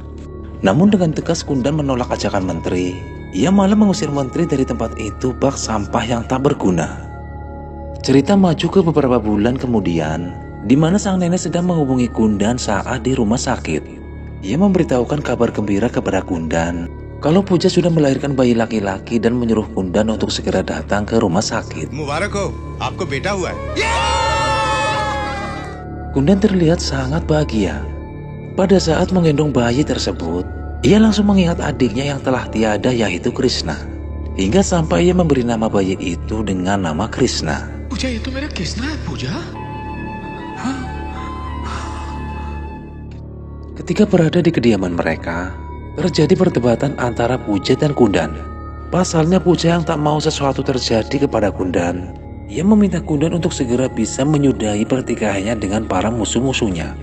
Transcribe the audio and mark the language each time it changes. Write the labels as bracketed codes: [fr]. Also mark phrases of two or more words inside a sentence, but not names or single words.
[id] Namun dengan tegas Kundan menolak ajakan menteri. Ia malah mengusir menteri dari tempat itu bak sampah yang tak berguna. Cerita maju ke beberapa bulan kemudian, di mana sang nenek sedang menghubungi Kundan saat di rumah sakit. Ia memberitahukan kabar gembira kepada Kundan kalau Puja sudah melahirkan bayi laki-laki dan menyuruh Kundan untuk segera datang ke rumah sakit. [hi] मुबारक हो, आपको बेटा हुआ है। [id] Kundan terlihat sangat bahagia. Pada saat menggendong bayi tersebut, ia langsung mengingat adiknya yang telah tiada, yaitu Krishna. Hingga sampai ia memberi nama bayi itu dengan nama Krishna. [hi] पूजा, ये तो मेरा कृष्णा है पूजा। [id] Ketika berada di kediaman mereka, terjadi perdebatan antara Puja dan Kundan. Pasalnya Puja yang tak mau sesuatu terjadi kepada Kundan. Ia meminta Kundan untuk segera bisa menyudahi pertikaiannya dengan para musuh-musuhnya.